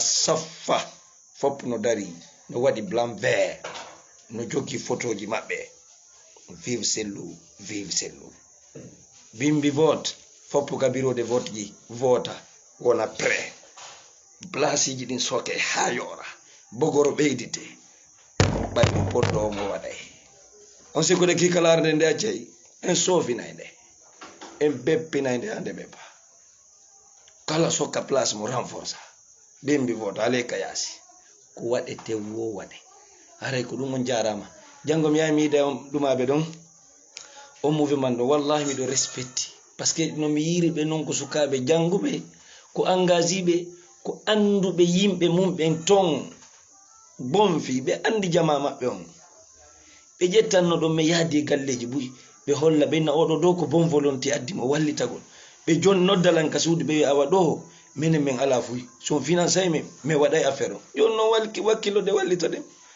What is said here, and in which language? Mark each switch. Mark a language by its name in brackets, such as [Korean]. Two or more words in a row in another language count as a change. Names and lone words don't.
[Fula] saffa fop no dari no waɗi [French] blanc vert [Fula] no joggi photoji maɓɓe vive Sellu bimbi vote foppu ka [French] bureau de vote [Fula] ji vota wona pré place ji ɗin soke ha yora bogoro ɓeydite ɓayɗi poɗɗo mo waɗay on sikkude kikalarde nde accayi en sofinay nde en beppinay nde hande ɓeppa kala sokka place mo renforça bimbi vote ale ka yaasi ko waɗete wo waɗe haray ko ɗum on jarama janggo mi yahi mi yiida ɗumaɓe ɗon on mouvement ɗo wallahi miɗo respecti [French] par ce que [Fula] no mi yiri ɓe noon ko sukaɓe janguɓe ko engagé ɓe ko anduɓe yimɓe mum ɓen ton bonfi ɓe andi jama maɓɓe on ɓe ƴettanno ɗon mi yaadi galleji ɓuyi ɓe holla ɓenna oɗo dow ko [French] bon volonté [Fula] addimo wallitagol ɓe jon noddalan ka suudu ɓe wi awa ɗo minen min ala fuyi son financé min mi waɗay affaire o jon noon wakkilo de wallito ɗen